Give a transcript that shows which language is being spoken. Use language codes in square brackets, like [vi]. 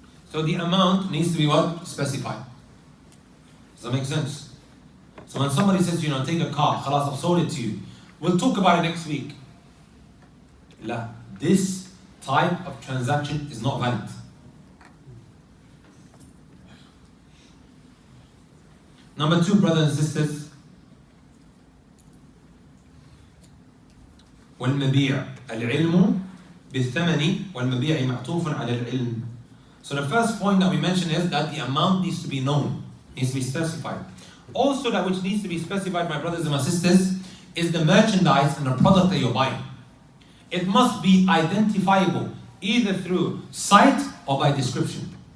[en] So the amount needs to be what? Specified. Does that make sense? So when somebody says, take a car, khalas, I've sold it to you. We'll talk about it next week. La, this type of transaction is not valid. Number 2, brothers and sisters, [ar] والمبيع العلم بالثمن والمبيع معطوف على العلم. [en] So the first point that we mentioned is that the amount needs to be known, needs to be specified. Also, that which needs to be specified, my brothers and my sisters, is the merchandise and the product that you're buying. It must be identifiable either through sight or by description.